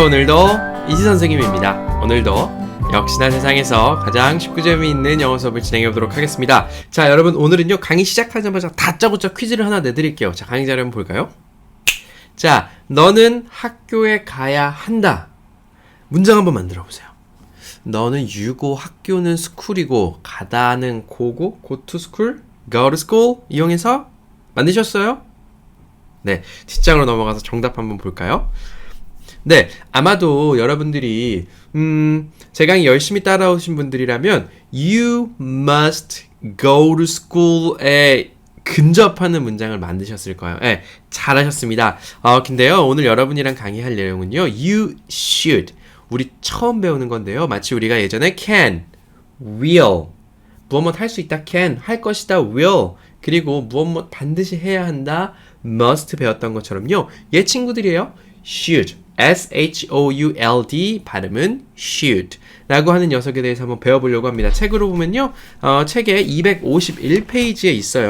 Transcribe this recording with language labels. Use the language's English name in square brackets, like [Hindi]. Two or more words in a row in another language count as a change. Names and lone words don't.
[Korean] 오늘도 이지 선생님입니다. 오늘도 역시나 세상에서 가장 쉽고 재미있는 영어 수업을 진행해 보도록 하겠습니다. 자, 여러분 오늘은요 강의 시작하자마자 다짜고짜 퀴즈를 하나 내드릴게요. 자, 강의 자료 한번 볼까요? 자, 너는 학교에 가야 한다. 문장 한번 만들어 보세요. 너는 유고, 학교는 스쿨이고, 가다는 고고, [English] go to school, go to school [Korean] 이용해서 만드셨어요? 네, 뒷장으로 넘어가서 정답 한번 볼까요? 네, 아마도 여러분들이 제 강의 열심히 따라오신 분들이라면 [English] You must go to school [Korean] 에 근접하는 문장을 만드셨을 거예요. 네, 잘하셨습니다. 근데요, 오늘 여러분이랑 강의할 내용은요, [English] You should. [Korean] 우리 처음 배우는 건데요. 마치 우리가 예전에 [English] can, will, [Korean] 무엇 할 수 있다, can, 할 것이다, will, 그리고 무엇 반드시 해야 한다, must 배웠던 것처럼요. 얘 친구들이에요. should, should, 발음은 should 라고 하는 녀석에 대해서 한번 배워보려고 합니다. 책으로 보면요, 책에 251페이지에 있어요.